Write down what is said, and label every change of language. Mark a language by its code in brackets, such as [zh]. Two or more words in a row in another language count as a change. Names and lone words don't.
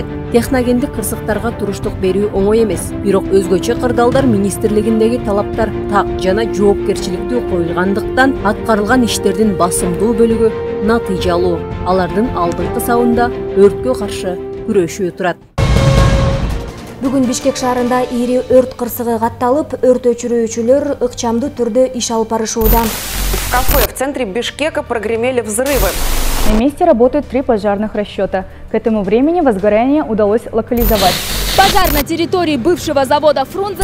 [ky] Техногендик кырсыктарга туруштук берүү оңой эмес. Бирок өзгөчө кырдаалдар министрлигиндеги талаптар так жана жоопкерчиликтүү коюлгандыктан аткарылган иштердин басымдуу бөлүгү натыйжалуу. Алардын алдыңкы сабында өрткө каршы күрөшүү турат. Бүгүн Бишкек шаарында ири өрт кырсыгы катталып, өрт өчүрүүчүлөр ыкчамдуу түрдө иш алып барышууда. [ru] В кафе в центре Бишкека прогремели взрывы. На месте работают 3 пожарных расчета. К этому времени возгорание удалось локализовать. Пожар на территории бывшего завода «Фрунзе».